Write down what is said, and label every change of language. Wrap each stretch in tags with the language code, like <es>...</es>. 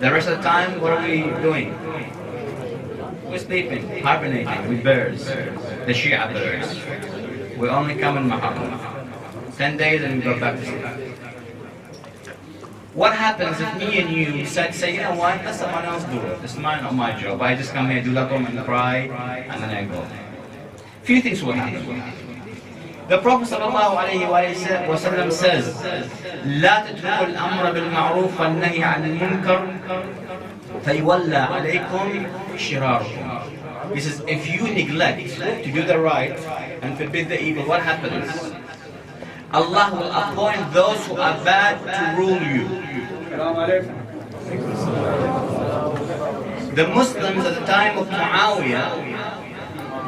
<en>The rest of the time, what are we doing? We're sleeping, hibernating with birds, the Shia birds. We only come in Muharram. 10 days and we go back to sleep. What happens if me and you decide to say, you know what, let someone else do it. It's not my job. I just come here, do lakum and cry, and then I go. Few things will happen. The Prophet ﷺ says,</en> <ar>لا تتركوا الأمر بالمعروف والنهي عن المنكر فيولى عليكم شراركم.</ar> <en>He says, if you neglect to do the right and forbid the evil, what happens? Allah will appoint those who are bad to rule you. The Muslims at the time of Muawiyah,</en>